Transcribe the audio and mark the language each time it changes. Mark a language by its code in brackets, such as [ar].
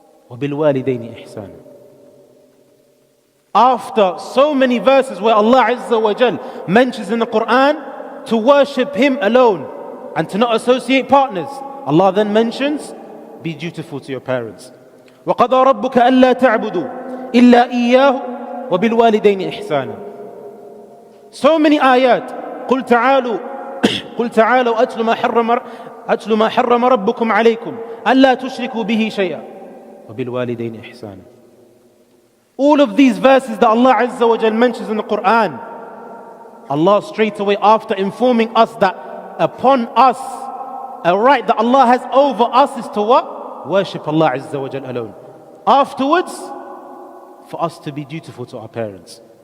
[ar] وَبِالْوَالِدَيْنِ إِحْسَانًا. [en] After so many verses where Allah Azza wa Jal mentions in the Quran to worship Him alone and to not associate partners, Allah then mentions, be dutiful to your parents. [ar] وَقَضَى رَبُّكَ أَلَّا تَعْبُدُوا إِلَّا إِيَّاهُ وَبِالْوَالِدَيْنِ إِحْسَانًا. [en] So many ayat [ar] قل تعالوا قل تعالوا أتل ما حرم ربكم عليكم ألا تشركوا به شيئا وبالوالدين إحسانا. [en] All of these verses that Allah Azza wa Jal mentions in the Quran, Allah straight away after informing us that upon us, a right that Allah has over us is to what? Worship Allah Azza wa Jal alone. Afterwards, for us to be dutiful to our parents.